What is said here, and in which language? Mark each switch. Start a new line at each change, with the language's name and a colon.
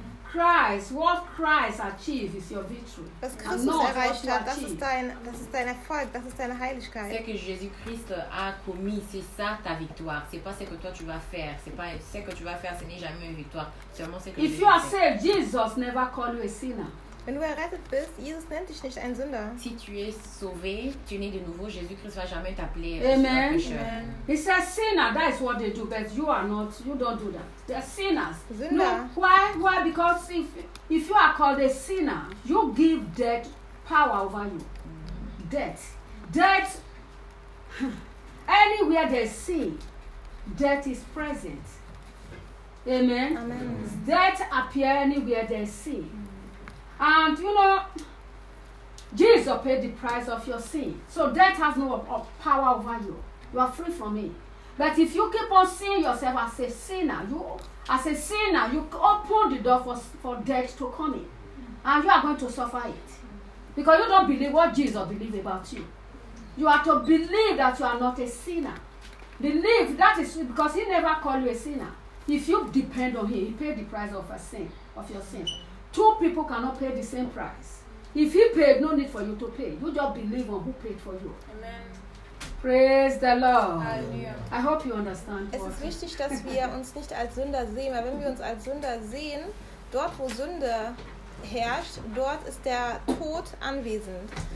English: Christ, what Christ achieved is your victory.
German: Was Christus erreicht hat, das ist dein Erfolg, das ist deine Heiligkeit.
French: Ce que Jésus-Christ a commis, c'est ça ta victoire. C'est pas ce que toi tu vas faire. C'est pas ce que tu vas faire, ce n'est jamais une victoire. Seulement ce que
English: If you are saved, Jesus never called you a sinner.
German: Wenn du errettet bist, Jesus nennt dich nicht ein Sünder.
French: Si tu es sauvé, tu es né de nouveau, Jésus-Christ va jamais t'appeler un pécheur. Amen.
English: He says sinner, that is what they do, but you are not, you don't do that. They are sinners.
German: Sünder.
English: No, why? Because if you are called a sinner, you give death power over you. Death. Anywhere they see, death is present. Amen. Amen. Death appear anywhere they see. And you know, Jesus paid the price of your sin. So death has no power over you. You are free from it. But if you keep on seeing yourself as a sinner, you open the door for death to come in. And you are going to suffer it. Because you don't believe what Jesus believes about you. You are to believe that you are not a sinner. Believe that is because he never called you a sinner. If you depend on him, he paid the price of your sin. Two people cannot pay the same price. If he paid, no need for you to pay. You just believe on who paid for you. Amen. Praise the Lord. Hallelujah. I hope you understand.
German: Es ist wichtig, dass wir uns nicht als Sünder sehen, weil wenn wir uns als Sünder sehen, dort wo Sünde herrscht, dort ist der Tod anwesend.